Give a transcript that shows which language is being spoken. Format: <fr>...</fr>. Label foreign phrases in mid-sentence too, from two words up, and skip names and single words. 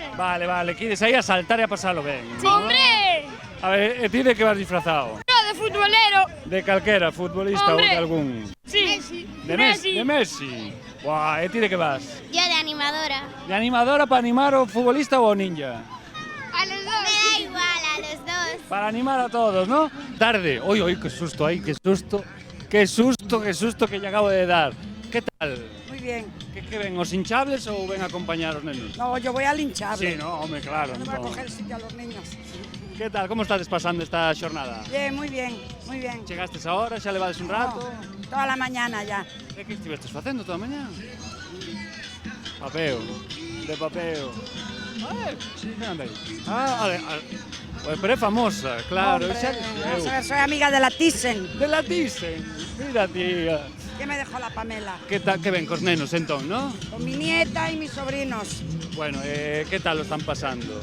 <gl>Vale, que ides aí a saltar e a pasalo ben.</gl> <es>Sí. ¡Hombre!</es> <gl>A ver, e ti de que vas disfrazado?</gl> <es>No, de futbolero.</es> <gl>De calquera, futbolista ou</gl> <es>Hombre.</es> <gl>de algún?</gl> <es>Sí.</es> <gl>De Messi. De Messi. Buah, e ti de que vas?</gl> <es>Yo de animadora.</es> <gl>De animadora para animar o futbolista ou o ninja?</gl> <es>A los dos. Me da igual a los dos. Para animar a todos, ¿no? Tarde. Uy, qué susto, ay, qué susto. Qué susto</es> <gl>que lle acabo de dar.</gl> <es>¿Qué tal? Muy bien.</es> <gl>Que ven, os hinchables ou ven a acompañar os nenos?</gl> <es>No, yo voy al hinchable. Sí, no, home, claro. No voy a</es> <gl>entón.</gl> <es>coger sitio a los niños. ¿Qué tal?</es> <gl>Como estades pasando esta xornada?</gl> <es>Bien, muy bien, muy bien.</es> <gl>Chegastes ahora, xa levades un rato?</gl> <es>No, toda la mañana ya.</es> <gl>E que estivestes facendo toda a mañá?</gl> <es>Papeo, de papeo.</es> <gl>Que anda aí? Pero é famosa, claro.</gl> <es>Hombre,</es> <gl>xa</gl> <es>vamos a</es> <gl>eu.</gl> <es>ver, soy amiga de la Thyssen, De la Thyssen. Mira, tía. que me dejó la Pamela.</es> <gl>Que tal, que ven cos nenos entón, no?</gl> <es>Con mi nieta y mis sobrinos. Bueno, que tal lo están pasando?</es>